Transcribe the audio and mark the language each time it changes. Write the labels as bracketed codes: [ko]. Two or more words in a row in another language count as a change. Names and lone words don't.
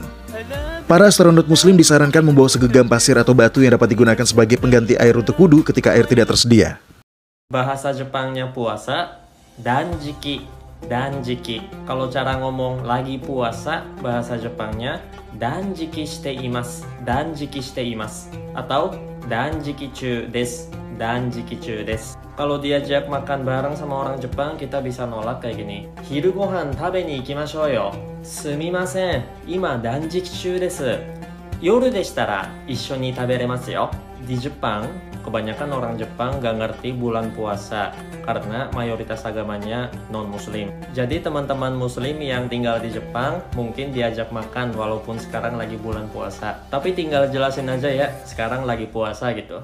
[id] Para astronot muslim disarankan membawa segenggam pasir atau batu yang dapat digunakan sebagai pengganti air untuk wudhu ketika air tidak tersedia. Bahasa Jepangnya puasa, danjiki. Danjiki. Kalau cara ngomong lagi puasa, bahasa Jepangnya [ja] 断食しています. 断食しています. Atau 断食中です. 断食中です. [id] Kalau diajak makan bareng sama orang Jepang, kita bisa nolak kayak gini. [ja] 昼ご飯食べに行きましょうよ。すみません、今断食中です. 夜でしたら一緒に食べれますよ. [id] Di Jepang, kebanyakan orang Jepang gak ngerti bulan puasa karena mayoritas agamanya non-muslim. Jadi teman-teman muslim yang tinggal di Jepang mungkin diajak makan walaupun sekarang lagi bulan puasa. Tapi tinggal jelasin aja ya, sekarang lagi puasa gitu.